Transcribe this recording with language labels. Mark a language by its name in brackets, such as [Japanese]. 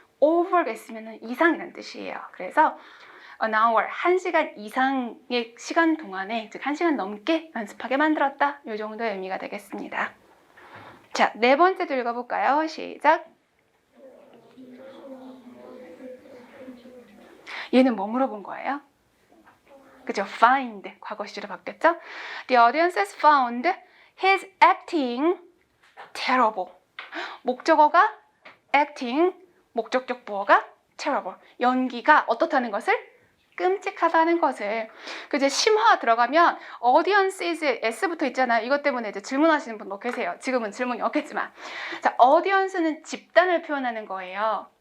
[Korean] over가 있으면 이상이라는 뜻이에요. 그래서 an hour, 1시간 이상의 시간 동안에 즉 1시간 넘게 연습하게 만들었다. 이 정도의 의미가 되겠습니다. 자, 네 번째도 읽어볼까요? 시작. 얘는 뭐 물어본 거예요? 그죠? find, 과거 시제로 바뀌었죠? [English] The audiences found his acting terrible. [Korean] 목적어가 acting 목적격 보어가 terrible. 연기가 어떻다는 것을? 끔찍하다는 것을. 그 이제 심화 들어가면 audience is s부터 있잖아요. 이것 때문에 이제 질문하시는 분도 계세요. 지금은 질문이 없겠지만. 자, audience는 집단을 표현하는 거예요.